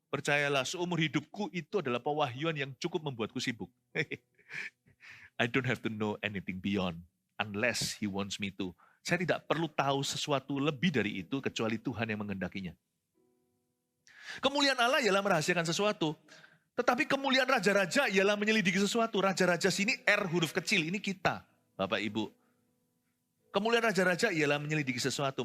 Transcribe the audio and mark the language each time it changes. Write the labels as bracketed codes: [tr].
[id] Percayalah, seumur hidupku itu adalah pewahyuan yang cukup membuatku sibuk. [en] I don't have to know anything beyond unless He wants me to. [id] Saya tidak perlu tahu sesuatu lebih dari itu kecuali Tuhan yang menghendakinya. Kemuliaan Allah ialah merahasiakan sesuatu. Tetapi kemuliaan raja-raja ialah menyelidiki sesuatu. Raja-raja sini R huruf kecil, ini kita, Bapak Ibu. Kemuliaan raja-raja ialah menyelidiki sesuatu.